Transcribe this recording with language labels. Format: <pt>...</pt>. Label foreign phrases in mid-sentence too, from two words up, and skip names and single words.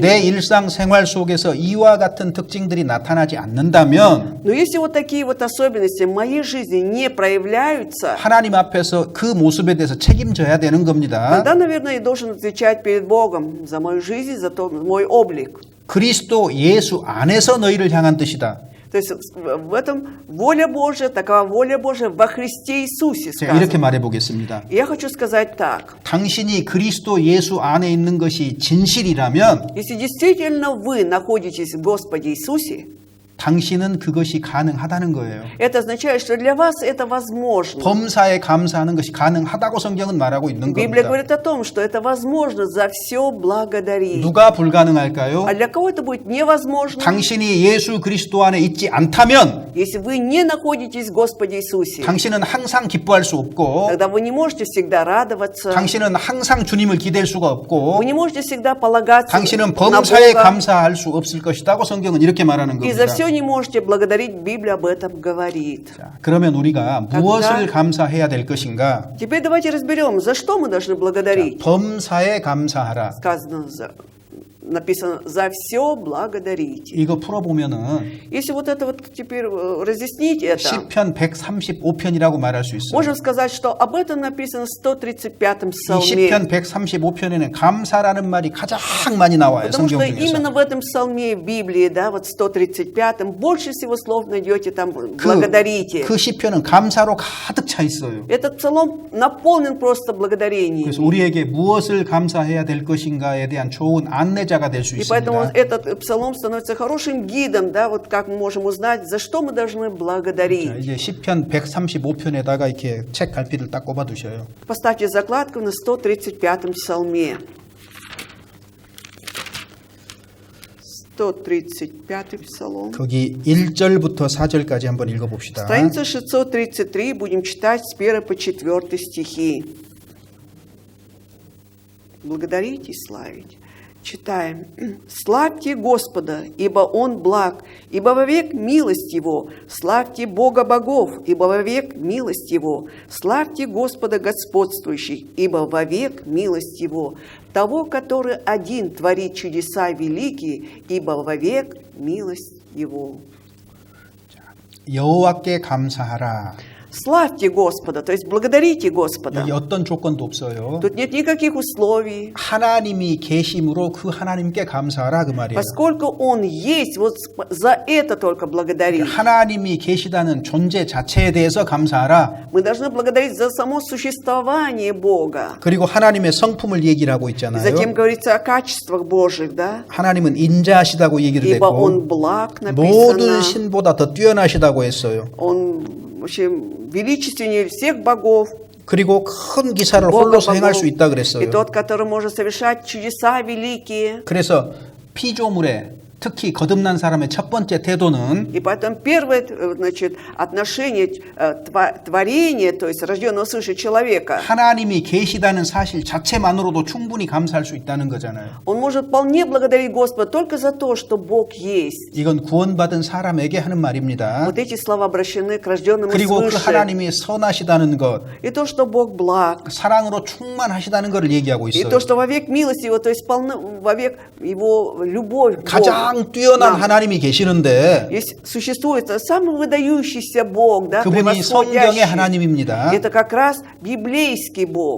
<ko>내 일상 생활 속에서 이와 같은 특징들이 나타나지 않는다면</ko> <ru>Но если вот такие вот особенности в моей жизни не проявляются,</ru> <ko>하나님 앞에서 그 모습에 대해서 책임져야 되는 겁니다.</ko> <ru>тогда, наверное, я должен отвечать перед Богом за мою жизнь, за мой облик.</ru> <ko>그리스도 예수 안에서 너희를 향한 뜻이다.</ko> <ru>То есть в этом воля Божия, такова воля Божия во Христе Иисусе</ru> <ko>제가 이렇게</ko> <ru>сказано.</ru> <ko>말해 보겠습니다.</ko> <ru>И я хочу сказать так.</ru> <ko>당신이 그리스도 예수 안에 있는 것이 진실이라면</ko> <ru>Если действительно вы находитесь в Господе Иисусе,</ru> <ko>당신은 그것이 가능하다는 거예요.</ko> <ru>это означает, что для вас это возможно.</ru> <ko>범사에 감사하는 것이 가능하다고 성경은 말하고 있는</ko> <ru>Библия</ru> <ko>겁니다.</ko> <ru>говорит о том, что это возможно за все благодарить.</ru> <ko>누가 불가능할까요?</ko> <ru>А для кого это будет невозможно?</ru> <ko>당신이 예수 그리스도 안에 있지 않다면</ko> <ru>Если вы не находитесь в Господе Иисусе,</ru> <ko>당신은 항상 기뻐할 수 없고</ko> <ru>тогда вы не можете всегда радоваться,</ru> <ko>당신은 항상 주님을 기댈 수가 없고</ko> <ru>вы не можете всегда полагаться</ru> <ko>당신은</ko> <ru>на</ru> <ko>범사에</ko> <ru>Бога.</ru> <ko>감사할 수 없을 것이라고 성경은 이렇게 말하는</ko> <ru>И за</ru> <ko>겁니다.</ko> <ru>все не можете благодарить, Библия об этом говорит.</ru> <ko>자, 그러면 우리가 무엇을 감사해야 될 것인가?</ko> <ru>Теперь давайте разберем, за что мы должны благодарить.</ru> <ko>범사에 감사하라.</ko> <ru>Сказано, написано, за все благодарите.</ru> <ko>이거 풀어보면은</ko> <ru>Если вот это вот теперь разъяснить это,</ru> <ko>시편 135편이라고 말할 수 있어요.</ko> <ru>можем сказать, что об этом написано в 135-м</ru> <ko>이</ko> <ru>псалме.</ru> <ko>시편 135편에는 감사라는 말이 가장 많이 나와요.</ko> <ru>Потому</ru> <ko>성경</ko> <ru>что</ru> <ko>중에서.</ko> <ru>именно в этом псалме Библии, да, вот 135-м, больше всего слов найдете там «благодарите».</ru> <ko>그 시편은 감사로 가득 차 있어요.</ko> <ru>Этот псалом наполнен просто благодарением.</ru> <ko>그래서 우리에게 무엇을 감사해야 될 것인가에 대한 좋은 안내자가 될 수</ko> <ru>И поэтому</ru> <ko>있습니다.</ko> <ru>этот псалом становится хорошим гидом, да, вот как мы можем узнать, за что мы должны</ru> <ko>자,</ko> <ru>благодарить.</ru> <ko>이제 시편 135편에다가 이렇게 책 갈피를 딱 꼽아 두셔요.</ko> <ru>Поставьте закладку на 135-м псалме. 135-й псалом.</ru> <ko>거기 1절부터 4절까지 한번 읽어 봅시다.</ko> <ru>Страница 633, будем читать с 1 по 4 стихи. Благодарите и славите. Читаем. «Славьте Господа, ибо Он благ, ибо вовек милость Его. Славьте Бога богов, ибо вовек милость Его. Славьте Господа господствующих, ибо вовек милость Его. Того, который один творит чудеса великие, ибо вовек милость Его».</ru> <ko>여호와께 감사하라.</ko> <ru>Славьте Господа, то есть благодарите Господа.</ru> <ko>여기 어떤 조건도 없어요.</ko> <ru>Тут нет никаких условий.</ru> <ko>하나님이 계심으로 그 하나님께 감사하라 그 말이에요.</ko> <ru>Поскольку Он есть, вот за это только благодарить.</ru> <ko>하나님이 계시다는 존재 자체에 대해서 감사하라.</ko> <ru>Мы должны благодарить за само существование Бога.</ru> <ko>그리고 하나님의 성품을 얘기를 하고</ko> <ru>И</ru> <ko>있잖아요.</ko> <ru>затем говорится о качествах Божьих, да?</ru> <ko>하나님은 인자하시다고 얘기를</ko> <ru>Ибо Он</ru> <ko>했고</ko> <ru>благ,</ru> <ko>모든</ko> <ru>написано.</ru> <ko>신보다 더 뛰어나시다고 했어요.</ko> <ru>Он вообще величественнее всех богов.</ru> <ko>그리고 큰 기사를</ko> <ru>Бога</ru> <ko>홀로서 행할</ko> <ru>богов.</ru> <ko>수 있다</ko> <ru>И</ru> <ko>그랬어요.</ko> <ru>тот, который может совершать чудеса великие.</ru> <ko>그래서 피조물에 특히 거듭난 사람의 첫 번째 태도는</ko> <ru>И поэтому первое, значит, отношение творения, то есть рожденного свыше человека,</ru> <ko>하나님이 계시다는 사실 자체만으로도 충분히 감사할 수 있다는 거잖아요.</ko> <ru>он может вполне благодарить Господа только за то, что Бог есть.</ru> <ko>이건 구원받은 사람에게 하는 말입니다.</ko> <ru>Вот эти слова обращены к рожденному</ru> <ko>그리고 그</ko> <ru>свыше.</ru> <ko>하나님이 선하시다는 것,</ko> <ru>И то, что Бог благ.</ru> <ko>사랑으로 충만하시다는 것을 얘기하고</ko> <ru>И</ru> <ko>있어요.</ko> <ru>то, что вовек милость Его, то есть вовек Его любовь к Богу.</ru> <ko>가장 뛰어난</ko> <ru>нам.</ru> <ko>하나님이 계시는데</ko> <ru>Есть, существует самый выдающийся Бог, да,</ru> <ko>그분이 성경의</ko> <ru>превосходящий.</ru> <ko>하나님입니다.</ko> <ru>Это как раз библейский Бог.</ru>